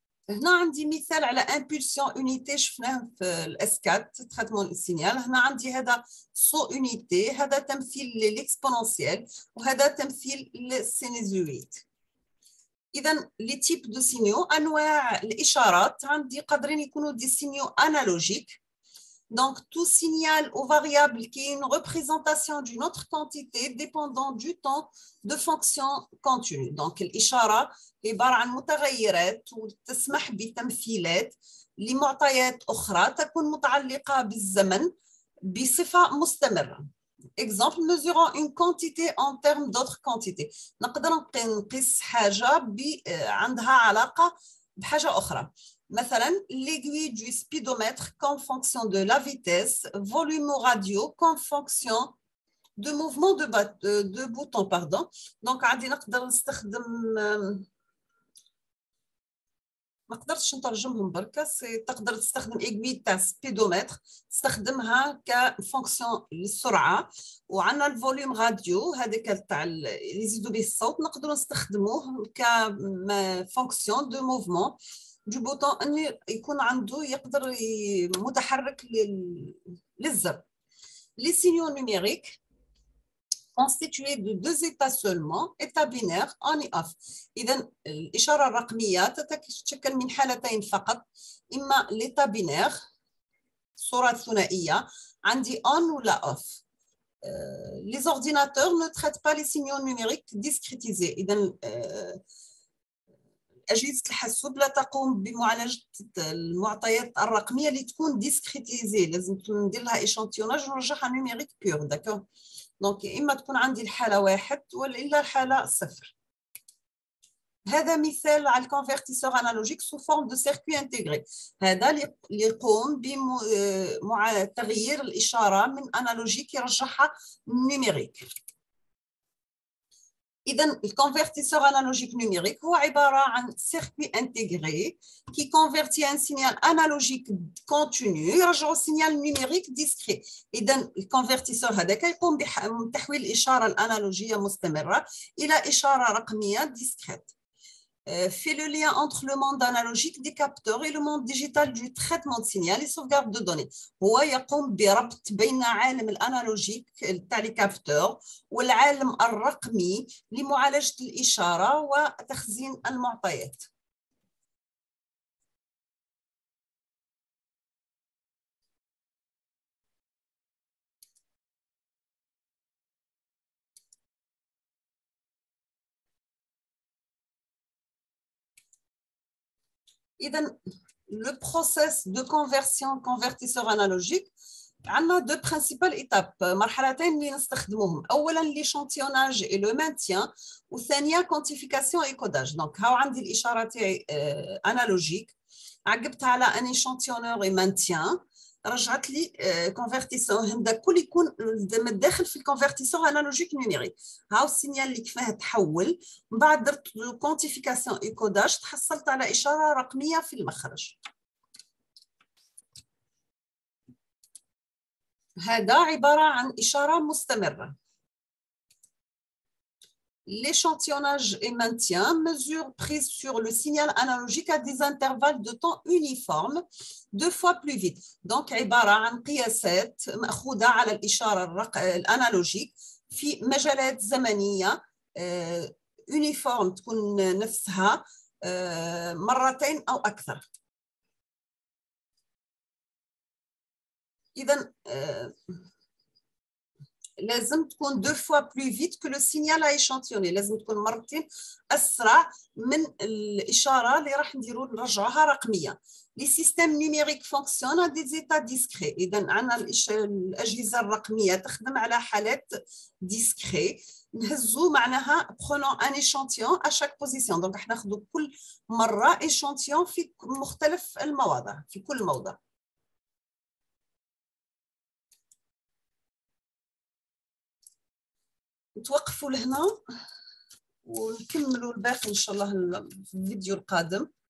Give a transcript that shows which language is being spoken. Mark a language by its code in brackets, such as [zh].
[ar] هنا عندي مثال على امبولسيون يونيتي شفناه في الاسكات تريتمون السينيال. هنا عندي هذا سو يونيتي، هذا تمثيل للاكسبونونسيال وهذا تمثيل للسينيزويد. اذا لي تيب دو سينيو، انواع الاشارات عندي قادرين يكونوا دي سينيو انالوجيك. [fr] Donc, tout signal ou variable qui est une représentation d'une autre quantité dépendant du temps de fonction continue. [ar] Donc, الإشارة عبارة عن متغيرات وتسمح بتمثيلات لمعطيات أخرى تكون متعلقة بالزمن بصفة مستمرة. [fr] Exemple, mesurant une quantité en termes d'autres quantités. [ar] نقدر نقيس حاجة عندها علاقة بحاجة أخرى. [fr] مثلا l'aiguille du speedomètre comme fonction de la vitesse, volume radio comme fonction de mouvement de bouton, pardon. [ar] Donc عادي نقدر نستخدم، ما قدرتش نترجمهم بركا. تقدر تستخدم ايغوي تاع سبيدومتر تستخدمها كفونكسيون للسرعه، وعندنا الفوليوم راديو هذاك تاع اللي يزيدوا به الصوت نقدروا نستخدموه كفونكسيون دو موفمون du bouton أن يكون عنده يقدر متحرك للزر. [fr] Les signaux numériques constitués de deux états seulement, état binaire on et off. [ar] إذا الإشارة الرقمية تتشكل من حالتين فقط، إما [fr] l'état binaire [ar] الصورة الثنائية عندي on ولا off. [fr] Les ordinateurs ne traitent pas les signaux numériques discrétisés. [ar] إذا أجهزة الحاسوب لا تقوم بمعالجة المعطيات الرقمية اللي تكون ديسكريتيزي، لازم ندير لها إيشانتيوناج ونرجعها نيميريك بيور. داكور، دونك إما تكون عندي الحالة 1 ولا الحالة 0. هذا مثال على الكونفرتيسور انالوجيك سو فورم دو سيركوي انتغري. هذا اللي يقوم بتغيير الإشارة من انالوجيك يرجعها نيميريك. إذن الكونفرتيسور [fr] analogique numérique [ar] هو عبارة عن [fr] circuit intégré qui convertit un signal analogique continu يرجعه signal numérique discret. [ar] إذن الكونفرتيسور هذاك يقوم بتحويل الإشارة الأنالوجية مستمرة إلى إشارة رقمية discrète. [fr] Fait le lien entre le monde analogique des capteurs et le monde digital du traitement de signal et sauvegarde de données. [ar] هو يقوم بربط بين عالم الانالوجيك تاع لي كابتور والعالم الرقمي لمعالجة الإشارة وتخزين المعطيات. [fr] إذن le process de conversion convertisseur analogique عندنا deux principales étapes، [ar] مرحلتين اللي نستخدموهم. [fr] أولاً l'échantillonnage et le maintien، وثانيا quantification et codage. [ar] دونك هاو عندي الإشارة تاعي analogique، عقبتها على [fr] un échantillonneur et maintien. [ar] رجعت لي كونفرتيسور. هذا كل يكون داخل في الكونفرتيسور انالوجيك نيميريك. هاو السينيال اللي كيفاه تحول، من بعد درت كونتيفيكاسيون ايكوداج، تحصلت على اشاره رقميه في المخرج. هذا عباره عن اشاره مستمره. [fr] L'échantillonnage et maintien, mesure prise sur le signal analogique à des intervalles de temps uniformes 2 fois plus vite. [ar] Donc, عبارة عن قياسات مأخوذة على الإشارة الأنالوجيك في مجالات زمنية uniform، تكون نفسها مرتين أو أكثر. إذن لازم تكون [fr] 2 fois plus vite que le signal à échantillonner. [ar] لازم تكون مرتين أسرع من الإشارة اللي راح نرجعوها رقمية. [fr] Les systèmes numériques fonctionnent à des états discrets. [ar] إذا عندنا الأجهزة الرقمية تخدم على حالات discrets. نهزو معناها [fr] prenons un échantillon à chaque position. [ar] donc راح ناخذ كل مرة échantillon في مختلف المواضع، في كل موضع. نتوقفوا لهنا ونكملوا الباقي إن شاء الله في الفيديو القادم.